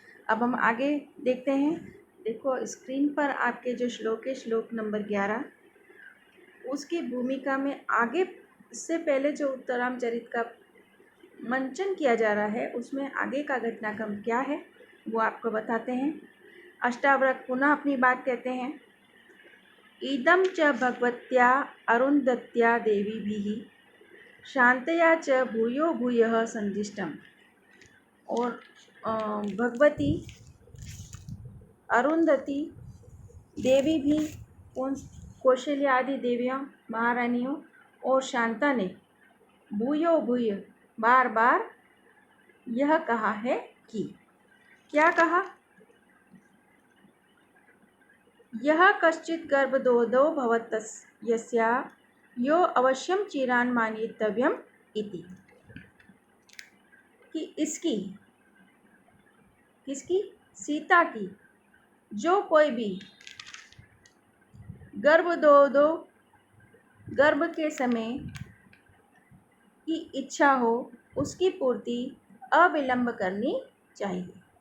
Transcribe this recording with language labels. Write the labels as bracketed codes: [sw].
[hi] अब हम आगे देखते हैं। देखो स्क्रीन पर आपके जो श्लोक है, श्लोक नंबर 11, उसकी भूमिका में आगे से पहले जो उत्तर रामचरित का मंचन किया जा रहा है, उसमें आगे का घटनाक्रम क्या है वो आपको बताते हैं। अष्टावक्र पुनः अपनी बात कहते हैं। [sa] इदं च भगवत्या अरुन्धत्या देवीभिः शान्तया च भूयो भूयः संदिष्टम्। [hi] और भगवती अरुंधति देवी भी कौशल्या आदि देवियों महारानियों और शांता ने भूयो भूय बार बार यह कहा है कि, क्या कहा? [sa] यह कश्चित् गर्भदोदो भवतस्या यो अवश्यम चिरान मानितव्यम इति। [hi] कि इसकी, किसकी? सीता की जो कोई भी गर्भदोदो, गर्भ के समय की इच्छा हो, उसकी पूर्ति अविलंब करनी चाहिए।